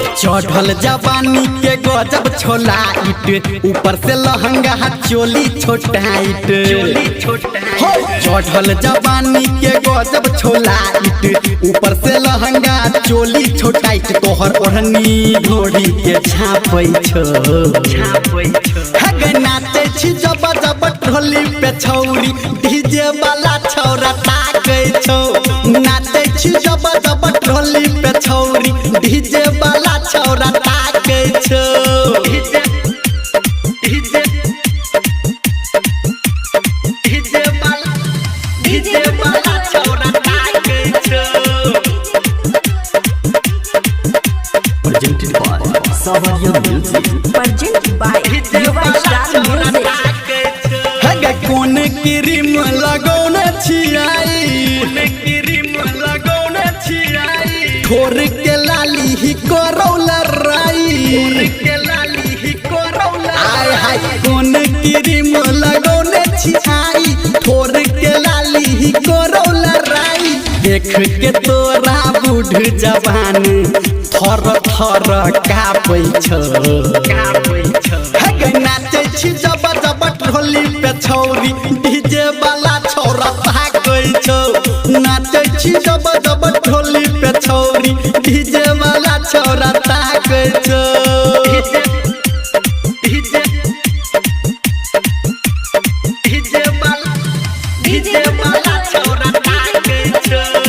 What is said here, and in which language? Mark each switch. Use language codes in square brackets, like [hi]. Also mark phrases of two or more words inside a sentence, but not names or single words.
[mai] चढ़ल जवानी के गजब छोला इट ऊपर से लहंगा चोली छोटाइट चढ़ल जवानी के गजब छोला इट ऊपर से लहंगा चोली छोटाइट तोहर ओढ़नी ढोड़ी के छापै छो हगे नाचे छी जब जब ढोली पे छौरी डीजे वाला छौरा ताकै छौ नाचे छी जब जब ढोली पे छौरी डीजे वाला छौरा ताकै छौ डीजे वाला छौरा ताकै छौ [en] presented by Savaria Music. Presented by Yuva Star Music. [mai] हगे कोन क्रीम लगौने छियाई ठोर के लाली ही करौला राई आय हाय कोन क्रीम लगौने छियाई ठोर के लाली ही करौला राई देख के तोरा बूढ़ जवान थर थर कापै छौ हगे नाचे छी जब जब ढोली पे छौरी डीजे वाला छौरा ताकै छौ नाचे छी जब जब ढोली पे छौरी डीजे वाला छौरा ताकै छौ डीजे वाला छौरा ताकै छौ